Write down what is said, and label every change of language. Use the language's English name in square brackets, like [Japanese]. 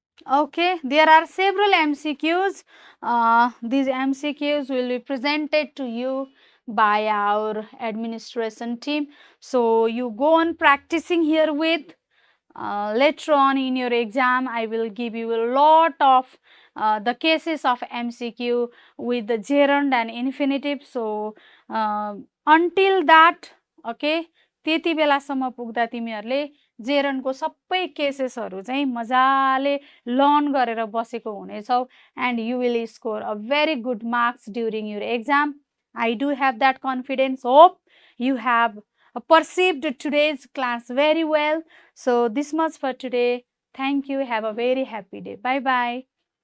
[English] Okay, there are several MCQs. These MCQs will be presented to you by our administration team. So you go on practicing here with. Later on in your exam, I will give you a lot of the cases of MCQ with the gerund and infinitive. So until that, okay, [Nepali] त्यति बेलासम्म पुग्दा तिमीहरूले जेरनको सबै केसेसहरू चाहिँ मजाले learn गरेर बसेको हुनेछौ [English] And you will score a very good marks during your exam. I do have that confidence. Hope you have perceived today's class very well. So this much for today. Thank you. Have a very happy day. Bye bye.